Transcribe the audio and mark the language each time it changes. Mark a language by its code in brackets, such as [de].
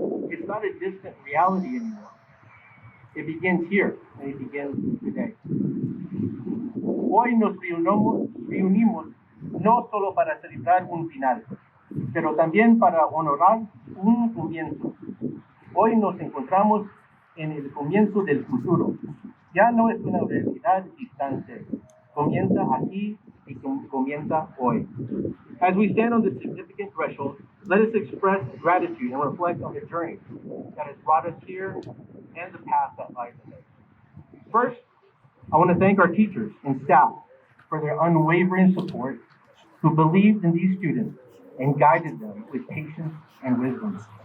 [en] It's not a distant reality anymore. It begins here, and it begins today. [es] Hoy nos reunimos no solo para celebrar un final, pero también para honorar un comienzo. Hoy nos encontramos en el comienzo del futuro. Ya no es una realidad distante. Comienza aquí y comienza hoy. [en] As we stand on this significant threshold, let us express gratitude and reflect on the journey that has brought us here and the path that lies ahead. First, I want to thank our teachers and staff for their unwavering support, who believed in these students and guided them with patience and wisdom.